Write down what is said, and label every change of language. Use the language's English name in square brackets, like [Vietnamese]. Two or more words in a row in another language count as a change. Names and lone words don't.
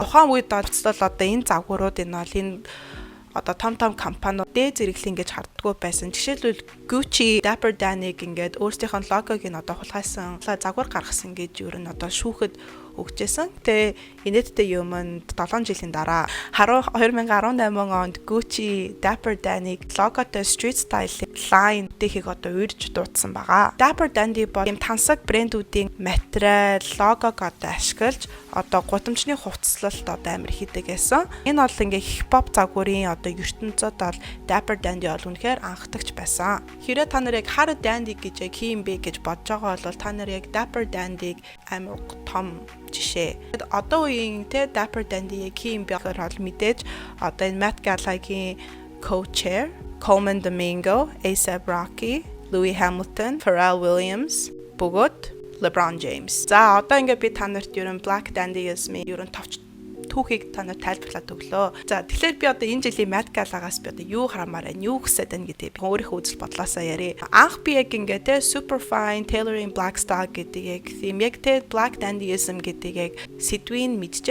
[Mongolian] Тухайн үед бол одоо энэ загварууд энэ бол энэ одоо том компаниуд дээд зэрэглэн ингэж харддаггүй байсан. Жишээлбэл Gucci, Dapper Dan-ыг ингээд өөрсдийнх нь логог нь одоо хулгайсан загвар гаргасан гэж ер нь одоо шүүхэд өгчээсэн. Тэгээ инээдтэй юм нь 7 жилийн дараа 2018 онд Gucci Dapper Dan-ыг логотой [English] street style line [Mongolian] дэхийг одоо урьж дуудсан байгаа. Dapper Dan-dy бол юм тансаг брэндүүдийн материал, логог одоо ашиглаж одоо гудамжны хувцаслалт одоо амар хийдэг гэсэн. Энэ бол ингээ хипхоп загварын одоо ертөнцид бол Dapper Dan-dy бол үнэхээр анхдагч байсан. Хэрэг та нар яг [English] hard dandy [Mongolian] гэж яг хийм бэ гэж бодож байгаа бол та нар яг Dapper Dan-dyг амар том жишээ. Одоо үеийн те Dapper Dan-dy яг хийм бэ гэхээр бол мэдээж одоо энэ Met Gala-гийн co-chair, Coleman Domingo, A$AP Rocky, Louis Hamilton, Pharrell Williams, бөгөөд LeBron James. За одоо ингээд би та нарт ерөн [English] Black Dandyism [Mongolian] ерөн товч түүхийг та нар тайлбарлаад өглөө. За тэгэхээр би одоо энэ жилийн Met Gala-гаас би одоо юу харамаар байна, юу хүсэж байна гэдгийг би өөрийнхөө үзэл бодлоосоо яриа. Анх би яг ингээд те Superfine, Tailoring Black Style гэдэг яг тийм яг те [English] Black Dandyism [Mongolian] гэдэг яг сэдвийг мэдчихэ.